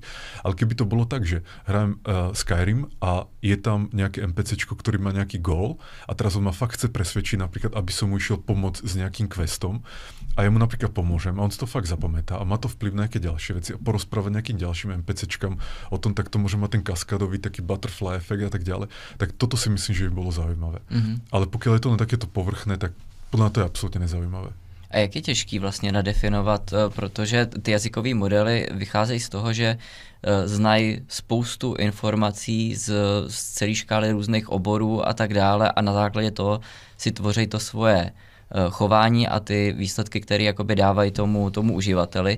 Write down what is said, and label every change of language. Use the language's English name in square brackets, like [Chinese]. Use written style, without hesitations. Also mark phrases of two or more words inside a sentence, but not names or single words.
[Slovak] Ale keby to bolo tak, že hrajem Skyrim a je tam nejaké NPCčko, ktorý má nejaký goal a teraz on ma fakt chce presvedčiť napríklad, aby som mu išiel pomôcť s nejakým questom a ja mu napríklad pomôžem a on si to fakt zapamätá a má to vplyv na nejaké ďalšie veci a porozprávať nejakým ďalším NPCčkam o tom, tak to môže mať ten kaskadový taký butterfly efekt a tak ďalej. Tak toto si myslím, že by bolo zaujímavé. Ale pokiaľ je to len takéto povrchné, tak podľa mňa to je absolútne nezaujímavé. [Czech] A jak je těžký vlastně nadefinovat, protože ty jazykové modely vycházejí z toho, že znají spoustu informací z celé škály různých oborů a tak dále a na základě toho si tvoří to svoje chování a ty výsledky, které jakoby dávají tomu uživateli.